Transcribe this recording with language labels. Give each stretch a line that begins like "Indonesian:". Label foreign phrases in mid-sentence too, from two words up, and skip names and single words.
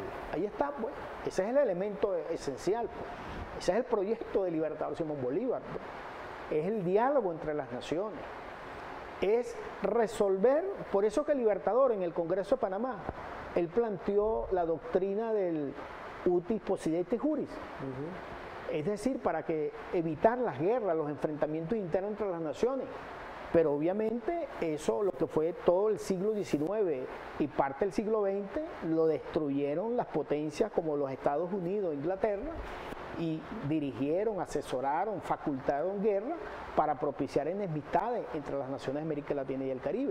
Spanish: Ahí está, pues. Ese es el elemento esencial, pues. Ese es el proyecto de Libertador Simón Bolívar, pues. Es el diálogo entre las naciones. Es resolver, por eso que el Libertador en el Congreso de Panamá, él planteó la doctrina del
Latin: utis possidetis juris.
Spanish: Es decir, para que evitar las guerras, los enfrentamientos internos entre las naciones. Pero obviamente eso, lo que fue todo el siglo XIX y parte del siglo XX, lo destruyeron las potencias como los Estados Unidos, Inglaterra, y dirigieron, asesoraron, facultaron guerra para propiciar enemistades entre las naciones de América Latina y el Caribe.